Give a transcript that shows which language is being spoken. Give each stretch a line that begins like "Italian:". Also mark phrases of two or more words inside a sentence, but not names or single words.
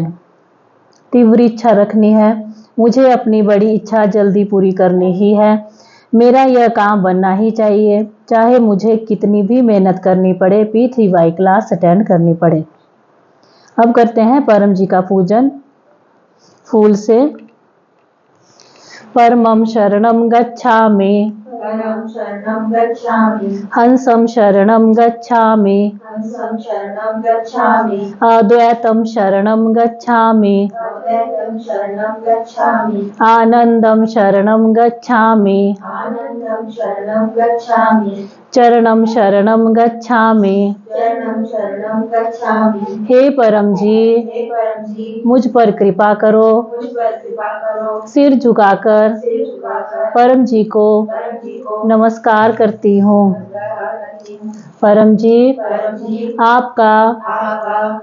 Hindi: तीव्र इच्छा रखनी है, मुझे अपनी बड़ी इच्छा जल्दी पूरी करनी ही है। मेरा यह काम बनना ही चाहिए, चाहे मुझे कितनी भी मेहनत करनी पड़े, P3Y क्लास अटेंड करनी पड़े। अब करते हैं परम जी का पूजन फूल से।
Sanskrit: परमं शरणं गच्छामि, परमं शरणं गच्छामि, हंसं शरणं गच्छामि, हंसं शरणं गच्छामि, अद्वैतं शरणं गच्छामि, अद्वैतं शरणं गच्छामि, आनंदं शरणं गच्छामि, आनंदं शरणं गच्छामि, चरणं शरणं गच्छामि। चरणं शरणं गच्छामि।
Hindi: हे परम जी, हे परम जी, मुझ पर कृपा करो। मुझ पर कृपा करो। सिर झुकाकर सिर झुकाकर परम जी को नमस्कार करती हूँ। परम जी, आपका आपका